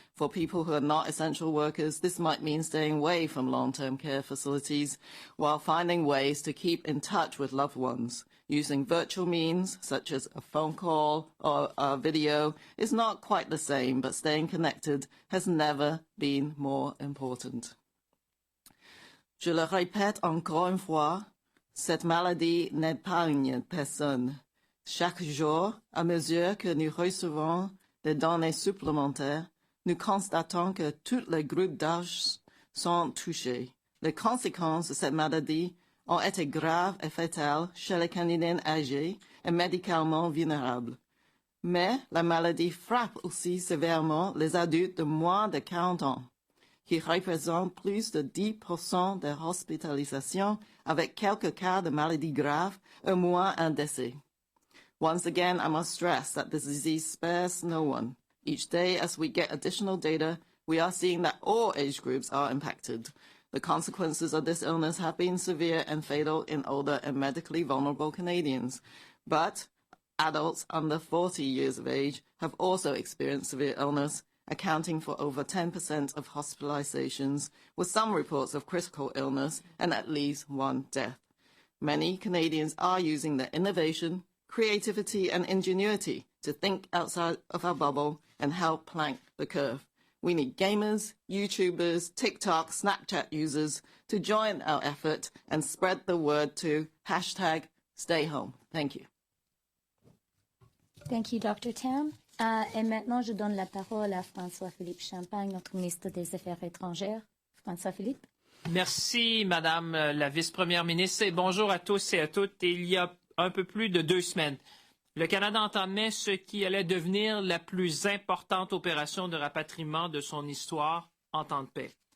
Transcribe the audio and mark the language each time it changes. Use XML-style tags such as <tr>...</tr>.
<en>For people who are not essential workers, this might mean staying away from long-term care facilities while finding ways to keep in touch with loved ones. Using virtual means, such as a phone call or a video, is not quite the same, but staying connected has never been more important.</en> <fr>Je le répète encore une fois, cette maladie n'épargne personne. Chaque jour, à mesure que nous recevons des données supplémentaires, nous constatons que tous les groupes d'âge sont touchés. Les conséquences de cette maladie ont été graves et fatales chez les Canadiens âgés et médicalement vulnérables. Mais la maladie frappe aussi sévèrement les adultes de moins de 40 ans, qui représentent plus de 10% des hospitalisations avec quelques cas de maladie grave, au moins un décès.</fr> <en>Once again, I must stress that this disease spares no one. Each day, as we get additional data, we are seeing that all age groups are impacted. The consequences of this illness have been severe and fatal in older and medically vulnerable Canadians. But adults under 40 years of age have also experienced severe illness, accounting for over 10% of hospitalizations, with some reports of critical illness and at least one death. Many Canadians are using their innovation, creativity and ingenuity to think outside of our bubble and help plank the curve. We need gamers, YouTubers, TikTok, Snapchat users to join our effort and spread the word to #StayHome. Thank you. Thank you, Dr. Tam.</en> <fr>Et maintenant, je donne la parole à François-Philippe Champagne, notre ministre des Affaires étrangères. François-Philippe. Merci, Madame la vice-première ministre, et bonjour à tous et à toutes. Il y a un peu plus de 2 semaines, le Canada entamait ce qui allait devenir la plus importante opération de rapatriement de son histoire en temps de paix.</fr>